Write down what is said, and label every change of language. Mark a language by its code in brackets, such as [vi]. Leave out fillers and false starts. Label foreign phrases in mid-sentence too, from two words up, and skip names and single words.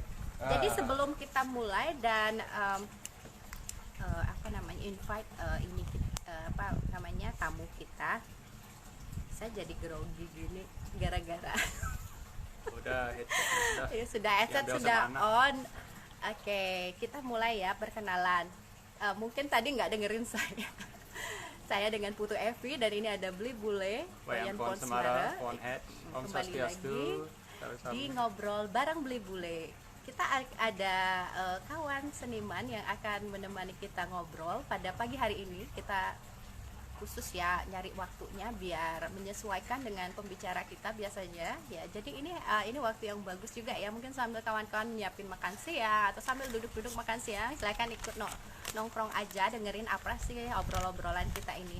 [id] Jadi sebelum kita mulai dan invite tamu kita, saya jadi grogi gini gara-gara Udah headset sudah. ya sudah headset Diambil sudah sama anak. on. Oke, kita mulai ya perkenalan. Mungkin tadi nggak dengerin saya. Saya dengan Putu Evi dan ini ada Beli Bule, Wayang Pohon Semara, Pohon Het. Om Kembali Swastiastu. lagi Salam-salam. di ngobrol bareng Beli Bule. Kita ada kawan seniman yang akan menemani kita ngobrol pada pagi hari ini. Kita khusus ya nyari waktunya biar menyesuaikan dengan pembicara kita biasanya ya. Jadi ini waktu yang bagus juga ya, mungkin sambil kawan-kawan nyiapin makan siang atau sambil duduk-duduk makan siang, silakan ikut nongkrong aja dengerin apa sih obrol-obrolan kita ini.